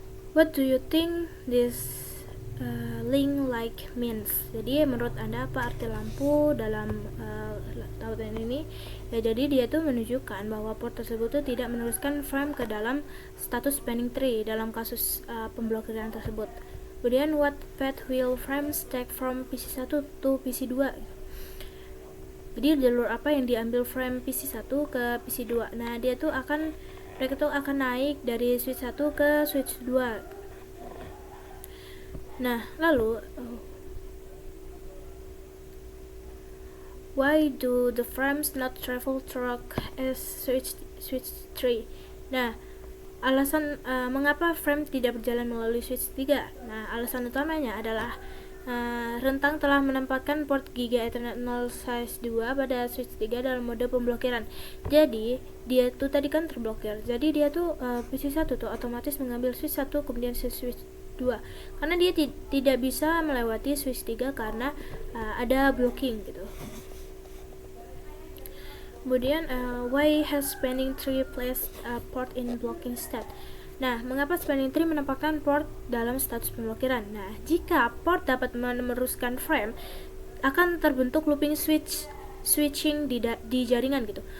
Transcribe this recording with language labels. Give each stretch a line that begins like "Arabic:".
English: What do you think this link like means?
Indonesian: Jadi menurut Anda apa arti lampu dalam tautan ini? Ya, jadi dia tuh menunjukkan bahwa port tersebut tuh tidak meneruskan frame ke dalam status spanning tree dalam kasus pemblokiran tersebut. Kemudian
English: what path will frames take from PC1 to PC2?
Indonesian: Jadi jalur apa yang diambil frame PC1 ke PC2? Nah, mereka tuh akan naik dari switch 1 ke switch 2. Nah, lalu
English: why do the frames not travel through as switch 3?
Indonesian: Nah, alasan mengapa frame tidak berjalan melalui switch 3? Nah, alasan utamanya adalah rentang telah menempatkan port Giga Ethernet 0 size 2 pada switch 3 dalam mode pemblokiran. Jadi, dia tuh tadi kan terblokir. Jadi dia tuh PC1 tuh otomatis mengambil switch 1 kemudian switch 2. Karena dia tidak bisa melewati switch 3 karena ada blocking gitu. Kemudian
English: why has spanning tree placed a port in blocking state?
Indonesian: Nah, mengapa spanning tree menempatkan port dalam status pemblokiran? Nah, jika port dapat meneruskan frame, akan terbentuk looping switching di jaringan gitu.